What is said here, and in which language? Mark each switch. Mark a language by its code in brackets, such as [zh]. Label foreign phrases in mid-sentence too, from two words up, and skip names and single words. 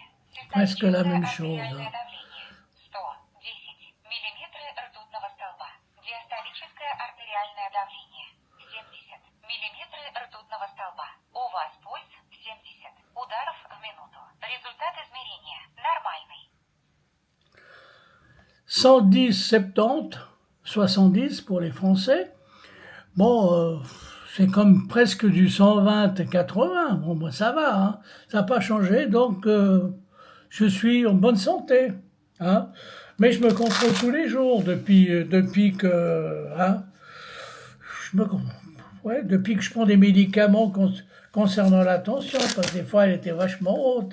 [fr] Presque la [ru] систолическое [fr] même chose. [ru] артериальное давление 110 миллиметры ртутного столба. Диастолическое артериальное давление 70 миллиметры ртутного столба. У вас пульс 70 ударов в минуту. Результат измерения нормальный. [fr] 110, 70, 70 pour les Français. Bon, c'est comme presque du 120 et 80. Bon, ben, ça va, hein. Ça n'a pas changé, donc je suis en bonne santé. Hein. Mais je me contrôle tous les jours depuis que, hein, depuis que je prends des médicaments concernant la tension, parce que des fois elle était vachement haute.